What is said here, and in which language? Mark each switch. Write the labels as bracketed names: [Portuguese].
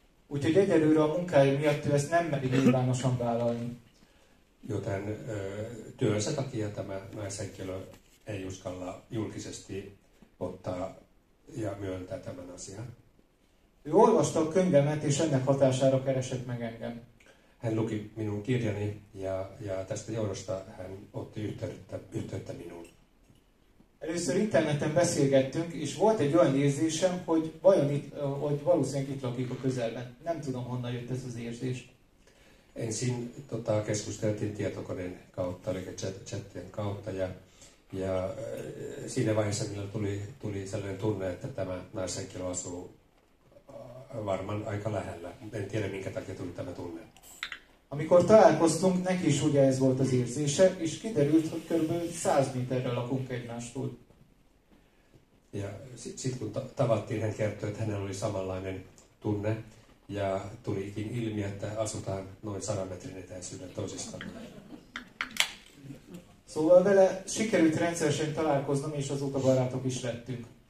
[Hungarian] Úgyhogy egyelőre a munkája miatt ő ezt nem meri nyilvánosan vállalni. [Finnish] Joten työnsä takia tämä naishenkilö ei uskalla julkisesti ottaa ja myöntää tämän asian. [Hungarian] Ő olvasta a könyvemet, és ennek hatására keresett meg engem. [Finnish] Hän luki minun kirjani ja tästä johdosta hän otti yhteyttä minuun. [Hungarian] Először interneten beszélgettünk, és volt egy olyan érzésem, hogy valószínűleg itt lakik a közelben. Nem tudom, honnan jött ez az érzés. [Finnish] Ensin keskusteltiin tietokoneen kautta, eli chattien kautta, ja siinä vaiheessa minulle tuli sellainen tunne, että tämä naishenkilö asuu varmaan aika lähellä. En tiedä, minkä takia tuli tämä tunne. [Hungarian] Amikor találkoztunk, neki is ugye ez volt az érzése, és kiderült, hogy kb. 100 méterre lakunk egymástól. [Finnish] Ja sitten kun tavattiin, hän kertoi, että hänellä oli samanlainen tunne, ja tulikin ilmi, että asutaan noin 100 metrin etäisyydellä toisistaan. [Hungarian] Szóval vele sikerült rendszeresen találkoznom, és azóta barátok is lettünk.